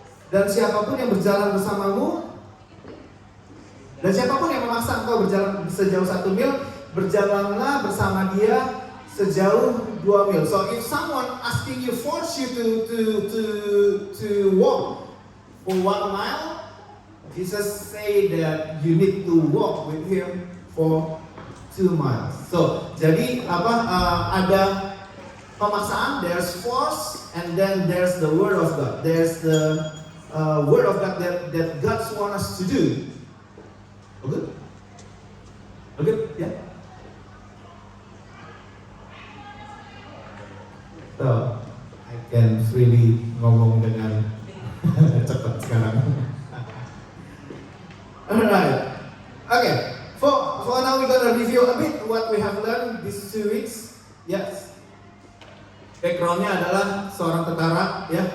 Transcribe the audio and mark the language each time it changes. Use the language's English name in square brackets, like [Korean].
[Indonesian] Dan siapapun yang berjalan bersamamu, dan siapapun yang memaksa engkau berjalan sejauh 1 mil, berjalanlah bersama dia sejauh 2 mil. [English] So if someone asking you, force you to walk for 1 mile, Jesus say that you need to walk with him for 2 miles. So jadi ada pemaksaan, there's force, and then there's the word of God. There's the word of God that God wants us to do. Okay? Okay? Yeah. So I can freely ngomong dengan cepat sekarang. Alright. Okay. For now we're gonna review a bit what we have learned these 2 weeks. Yes. [Indonesian] Backgroundnya adalah seorang tentara, ya.